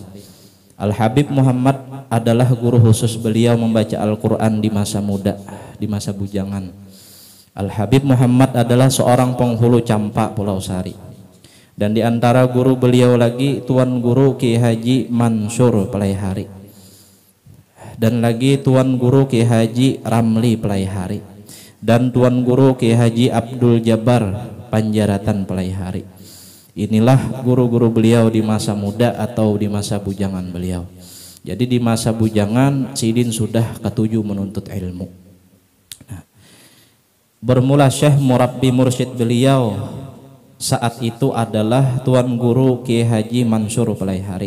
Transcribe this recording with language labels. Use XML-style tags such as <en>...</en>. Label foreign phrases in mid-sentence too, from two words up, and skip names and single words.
<id>Al-Habib Muhammad adalah guru khusus beliau membaca Al-Quran di masa muda, di masa bujangan. Al-Habib Muhammad adalah seorang penghulu campak Pulau Sari. Dan di antara guru beliau lagi Tuan Guru Ki Haji Mansur Pelaihari. Dan lagi Tuan Guru Ki Haji Ramli Pelaihari. Dan Tuan Guru Ki Haji Abdul Jabbar Panjaratan Pelaihari. Inilah guru-guru beliau di masa muda atau di masa bujangan beliau. Jadi di masa bujangan Sidin sudah ketujuh menuntut ilmu. Nah, bermula Syekh Murabbi Mursyid beliau saat itu adalah Tuan Guru Ki Haji Mansur Pelaihari.</id>